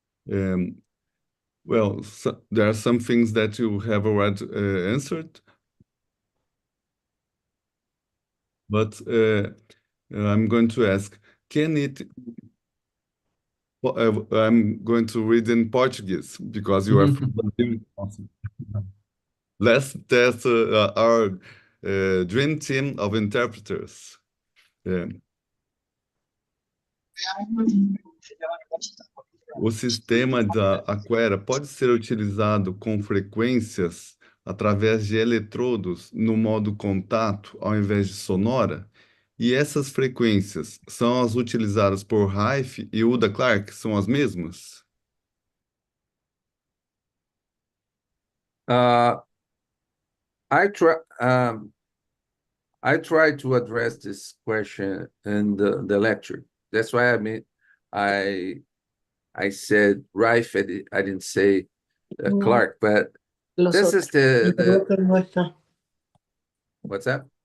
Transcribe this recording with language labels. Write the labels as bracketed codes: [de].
[en] Um, well, there are some things that you have already answered, but I'm going to ask, can it, I'm going to read in Portuguese because you are from Brazil. Let's test our dream team of interpreters. [pt] O sistema da Aquera pode ser utilizado com frequências através de eletrodos no modo contato ao invés de sonora? E essas frequências são as utilizadas por Rife e Uda Clark? São as mesmas? [en] I try to address this question in the lecture. That's why I said Rife. I didn't say Clark, but this is what's that?